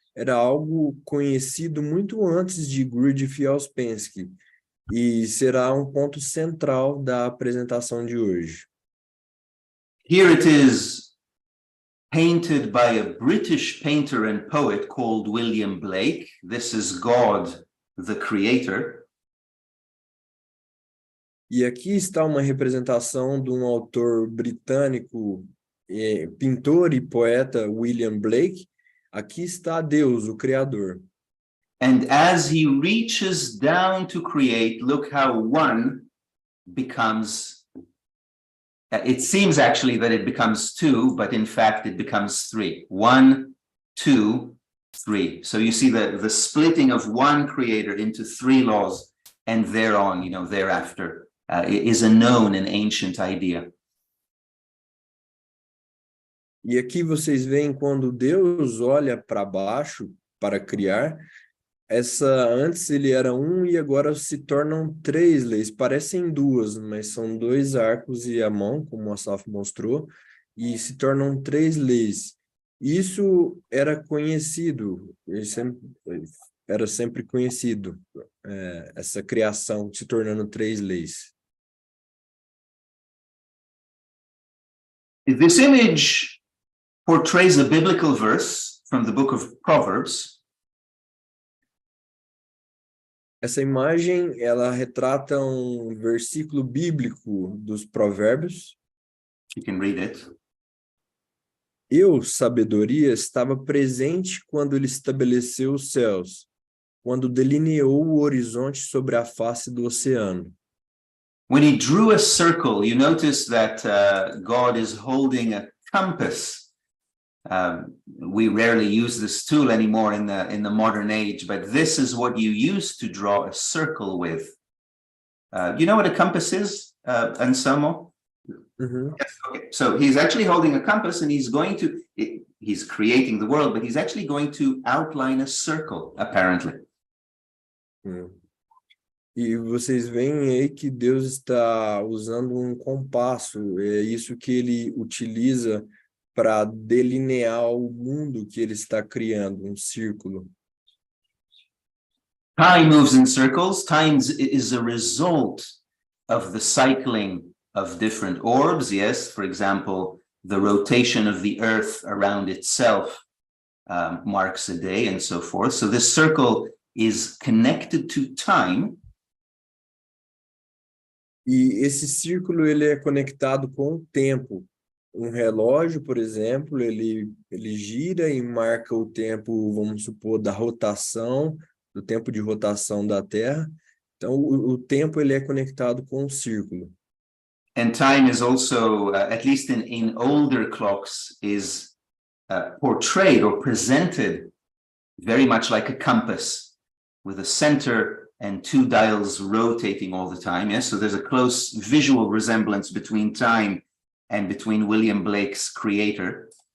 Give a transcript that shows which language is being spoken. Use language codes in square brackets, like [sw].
[pt] era algo conhecido muito antes de Gurdjieff e Ouspensky, e será um ponto central da apresentação de hoje. [en] Here it is painted by a British painter and poet called William Blake. This is God, the Creator. [pt] E aqui está uma representação de um autor britânico, pintor e poeta William Blake. Aqui está Deus, o Criador. [en] And as he reaches down to create, look how one becomes, it seems actually that it becomes two, but in fact it becomes three. 1, 2, 3. So you see the splitting of one creator into 3 laws, and thereon, you know, thereafter, is a known and ancient idea. [pt] E aqui vocês veem quando Deus olha para baixo para criar, antes ele era um e agora se tornam 3 leis, parecem 2, mas são 2 arcos e a mão, como o Asaf mostrou, e se tornam 3 leis. Isso era conhecido, era sempre conhecido, essa criação se tornando 3 leis. [en] This image portrays a biblical verse from the book of Proverbs. [pt] Essa imagem, ela retrata um versículo bíblico dos Provérbios. [en] You can read it. [pt] Eu, sabedoria, estava presente quando ele estabeleceu os céus, quando delineou o horizonte sobre a face do oceano. [en] When he drew a circle, you notice that God is holding a compass. We rarely use this tool anymore in the modern age, but this is what you use to draw a circle with. You know what a compass is, Anselmo? Uhum. Yes, okay. So he's actually holding a compass and he's creating the world, but he's actually going to outline a circle, apparently. [pt] E vocês veem aí que Deus está usando um compasso, é isso que ele utiliza para delinear o mundo que ele está criando, um círculo. [en] Time moves in circles. Time is a result of the cycling of different orbs. Yes, for example, the rotation of the Earth around itself marks a day and so forth. So this circle is connected to time. [pt] E esse círculo ele é conectado com o tempo. Um relógio, por exemplo, ele gira e marca o tempo, vamos supor, da rotação, do tempo de rotação da Terra. Então, o tempo ele é conectado com o círculo. [en] And time is also, at least in older clocks, is portrayed or presented very much like a compass, with a center and 2 dials rotating all the time. Yes, so there's a close visual resemblance between time and between William Blake's creator.